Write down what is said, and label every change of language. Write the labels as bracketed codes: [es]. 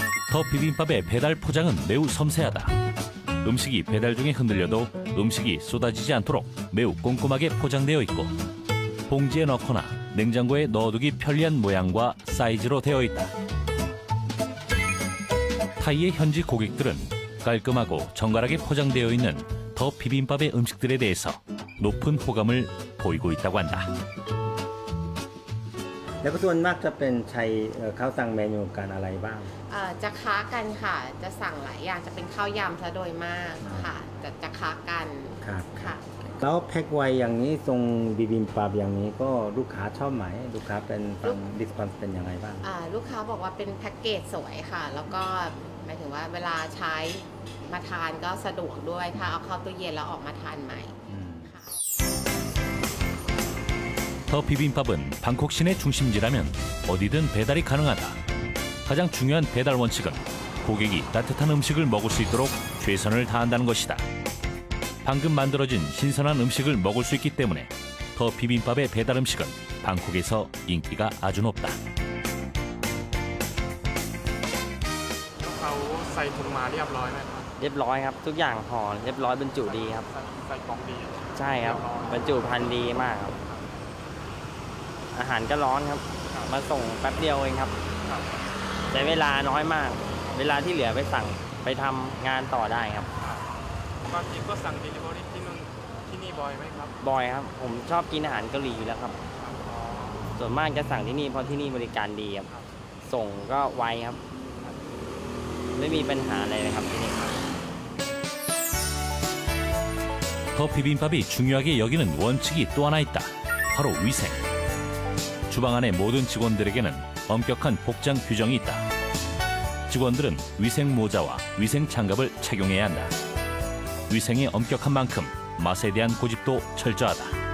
[ko] 더 비빔밥의 배달 포장은 매우 섬세하다. 음식이 배달 중에 흔들려도 음식이 쏟아지지 않도록 매우 꼼꼼하게 포장되어 있고 봉지에 넣거나 냉장고에 넣어두기 편리한 모양과 사이즈로 되어 있다. 타이의 현지 고객들은 깔끔하고 정갈하게 포장되어 있는 더 비빔밥의 음식들에 대해서 높은 호감을 보이고 있다고 한다. [th] แล้วก็ส่วนมากจะเป็นใช้ข้าวสั่งเมนูกันอะไรบ้าง จะค้ากันค่ะ จะสั่งหลายอย่างจะเป็นข้าวยำซะโดยมากค่ะจะค้ากัน ครับ ค่ะ แล้วแพ็คไวอย่างนี้ทรงบิบิมบับอย่างนี้ก็ลูกค้าชอบไหมลูกค้าเป็นฟังดิสคอนเป็นยังไงบ้าง ลูกค้าบอกว่าเป็นแพ็กเกจสวยค่ะ แล้วก็หมายถึงว่าเวลาใช้มาทานก็สะดวกด้วยถ้าเอาเข้าตู้เย็นแล้วออกมาทานใหม่ค่ะ [ko] 더 비빔밥은 방콕 시내 중심지라면 어디든 배달이 가능하다. 가장 중요한 배달 원칙은 고객이 따뜻한 음식을 먹을 수 있도록 최선을 다한다는 것이다. 방금 만들어진 신선한 음식을 먹을 수 있기 때문에 더 비빔밥의 배달 음식은 방콕에서 인기가 아주 높다. [th] เขาใส่ถุงมาเรียบร้อยไหมครับ เรียบร้อยครับ ทุกอย่างห่อเรียบร้อยบรรจุดีครับ ใส่กล่องดี ใช่ครับบรรจุภัณฑ์ดีมากครับ อาหารก็ร้อนครับ มาส่งแป๊บเดียวเองครับใช้เวลาน้อยมาก เวลาที่เหลือไปสั่งไปทำงานต่อได้ครับ บางทีก็สั่ง delivery ที่นู่นที่นี่บ่อยไหมครับ บ่อยครับ ผมชอบกินอาหารเกาหลีอยู่แล้วครับ ส่วนมากจะสั่งที่นี่เพราะที่นี่บริการดีครับ ส่งก็ไวครับ ไม่มีปัญหาอะไรเลยครับที่นี่ [ko] 더 비빔밥이 중요하게 여기는 원칙이 또 하나 있다. 바로 위생. 주방 안의 모든 직원들에게는 엄격한 복장 규정이 있다. 직원들은 위생 모자와 위생 장갑을 착용해야 한다. 위생이 엄격한 만큼 맛에 대한 고집도 철저하다.